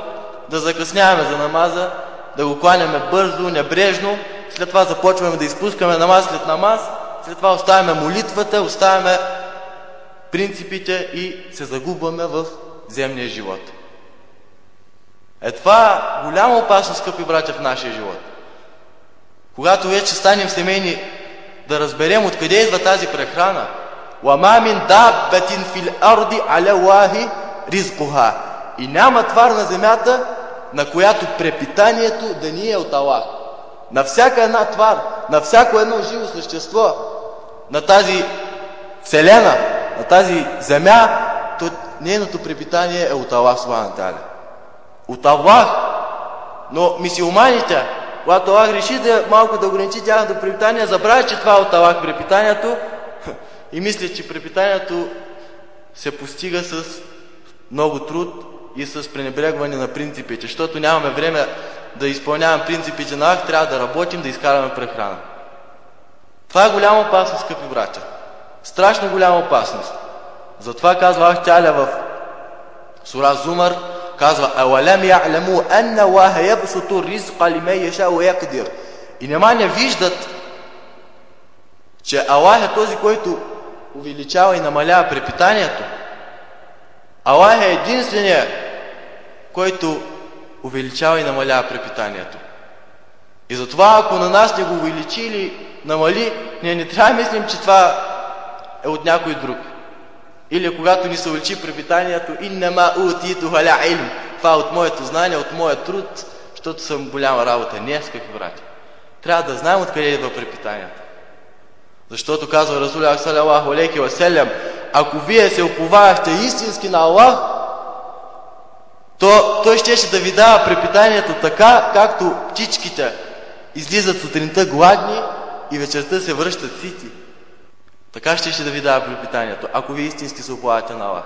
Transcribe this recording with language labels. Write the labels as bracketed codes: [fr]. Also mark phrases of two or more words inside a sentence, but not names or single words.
[bg] Да закъсняваме за намаза, да го кланяме бързо, небрежно, след това започваме да изпускаме намаз след намаз, след това оставяме молитвата, оставяме принципите и се загубваме в земния живот. Това е голяма опасност, скъпи братя, в нашия живот. Когато вече станем семейни, да разберем откъде идва тази прехрана. [ar] وَمَا مِنْ دَابَّةٍ فِي الْأَرْضِ عَلَى اللَّهِ رِزْقُهَا. [bg] И няма твар на земята, на която препитанието да ни е от Аллах. На всяка една твар, на всяко едно живо същество, на тази вселена, на тази земя, то нейното препитание е от Аллах [ar] سبحانه تعالى. [bg] От Аллах. Но мюсюлманите, когато Аллах реши малко да ограничи тяхното препитание, забравя, че това е от Аллах препитанието и мисля, че препитанието се постига с много труд и с пренебрегване на принципите, защото нямаме време да изпълняваме принципите на Аллах, трябва да работим, да изкараме прехрана. Това е голяма опасност, скъпи братя. Страшно голяма опасност. Затова казва Аллах Тааля в сура Зумар, казва: [ar] „أولم يعلموا أن الله يبسط الرزق لمن يشاء و يقدر“. [bg] И нема не виждат, че Аллах е този, който увеличава и намалява препитанието. Аллах е единственият, който увеличава и намалява препитанието. И затова, ако на нас не го увеличи или намали, ние не трябва да мислим, че това е от някой друг. Или когато ни се увеличи препитанието, [ar] إنما أوتيت على علم, [bg] това е от моето знание, от моя труд, защото съм голяма работа. Не, скъпи братя. Трябва да знаем откъде идва препитанието. Защото казва [ar] رسول صلى الله عليه وسلم, [bg] ако вие се уповавахте истински на Аллах, то Той щеше да ви дава препитанието така, както птичките излизат сутринта гладни и вечерта се връщат сити. Така щеше да ви дава препитанието, ако вие истински се уповавате на Аллах.